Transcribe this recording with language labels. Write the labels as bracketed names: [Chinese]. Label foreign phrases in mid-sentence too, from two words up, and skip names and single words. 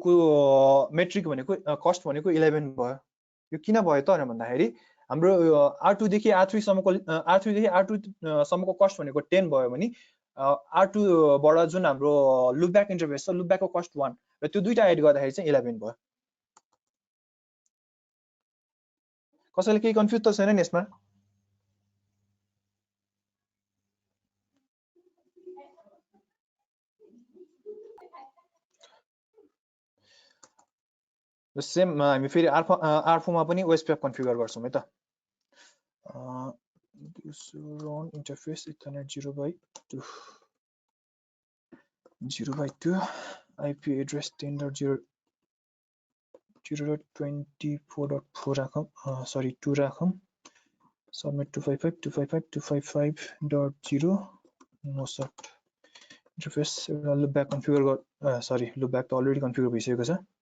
[Nepali] को मेट्रिक भनेको कस्ट भनेको 11 भयो यो किन भयो त भन्दाखेरि हाम्रो R2 देखि R3 सम्मको सम्मको कस्ट भनेको 10 भयो भने R2 बाट जुन हाम्रो [English] loopback interface [Nepali] छ लुपब्याकको कस्ट 1 र त्यो दुईटा एड गर्दाखेरि चाहिँ 11 भयो कसैले केही कन्फ्युज त छैन नि यसमा सेम हामी फेरि R4 मा पनि [English] OSPF configure [Nepali] गर्छौं है त [English] run interface ethernet 0/2 [Nepali] 0/2 [English] IP address 10.0.24.4 [Nepali] राखौं सरी 2 राखौं [English] subnet 255.255.255.0 no sort interface loopback configure sorry loopback [Nepali] त [English] already configure [Nepali] भइसकेको छ